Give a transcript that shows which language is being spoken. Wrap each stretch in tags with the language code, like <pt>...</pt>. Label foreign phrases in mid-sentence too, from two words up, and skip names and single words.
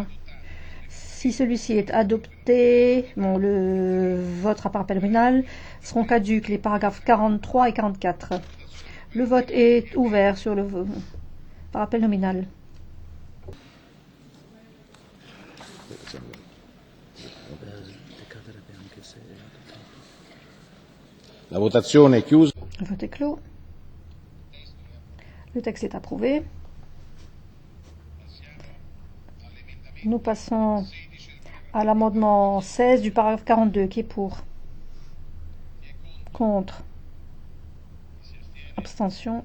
<fr>Si celui-ci est adopté, le vote par appel nominal seront caducs les paragraphes 43 et 44. Le vote est ouvert sur le par appel nominal.</fr> <it>La votazione è chiusa.</it> <fr>Le vote est clos. Le texte est approuvé. Nous passons à l'amendement 16 du paragraphe 42. Qui est pour? Contre? Abstention?</fr>